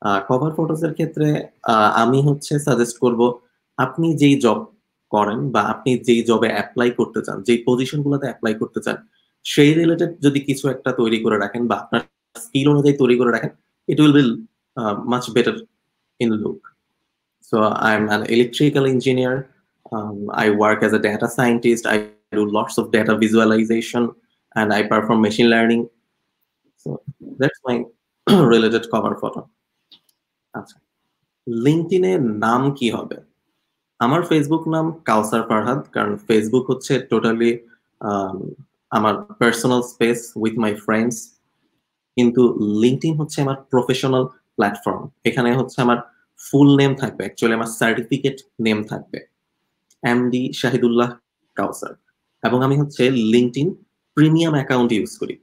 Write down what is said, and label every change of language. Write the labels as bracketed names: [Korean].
[Bangla] Cover ফটোজের ক্ষেত্রে আমি হচ্ছে সাজেস্ট করব, আপনি যেই জব করেন বা আপনি যেই জবে অ্যাপ্লাই করতে চান, যেই পজিশনগুলোতে অ্যাপ্লাই করতে চান, সেই রিলেটেড যদি কিছু একটা তৈরি করে রাখেন বা আপনার স্কিল অনুযায়ী তৈরি করে রাখেন, [English] It will be much better in look. So I'm an electrical engineer. I work as a data scientist. I do lots of data visualization and I perform machine learning. So that's my related cover photo. [Bangla] আচ্ছা, লিঙ্কডইনের নাম কি হবে? আমার Facebook নাম কাউসার ফারহাদ, কারণ Facebook হচ্ছে totally আমার [English] Personal space with my friends. [Bangla] কিন্তু লিঙ্কডইন হচ্ছে আমার প্রফেশনাল প্ল্যাটফর্ম। এখানে হচ্ছে আমার ফুল নেম থাকবে, অ্যাকচুয়ালি আমার সার্টিফিকেট নেম থাকবে এমডি শাহিদুল্লাহ কাউসার, এবং আমি হচ্ছে লিঙ্কডইন প্রিমিয়াম অ্যাকাউন্ট ইউজ করি।